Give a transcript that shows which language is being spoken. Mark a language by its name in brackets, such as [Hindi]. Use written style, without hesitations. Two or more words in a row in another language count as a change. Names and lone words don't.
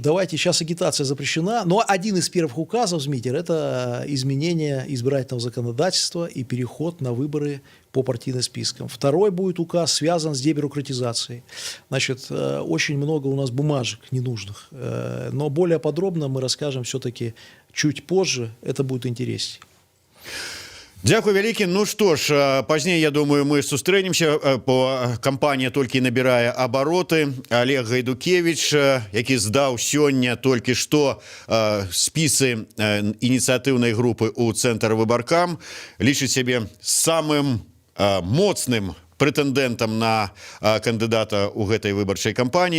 [Russian] Давайте, сейчас агитация запрещена. Но один из первых указов, Змитер, это изменение избирательного законодательства и переход на выборы по партийным спискам. Второй будет указ, связан с дебюрократизацией. Значит, очень много у нас бумажек ненужных. Но более подробно мы расскажем все-таки чуть позже. Это будет интереснее. [Belarusian] Дякую вялікі. Ну што ж, пазней, я думаю, мы сустрэнемся, бо кампанія толькі набірае абароты. Олег Гайдукевич, які здаў сёння толькі што спісы ініцыятыўнай групы ў цэнтр выбаркам, лічыць сябе самым моцным прэтэндэнтам на кандыдата ў гэтай выбарчай кампаніі.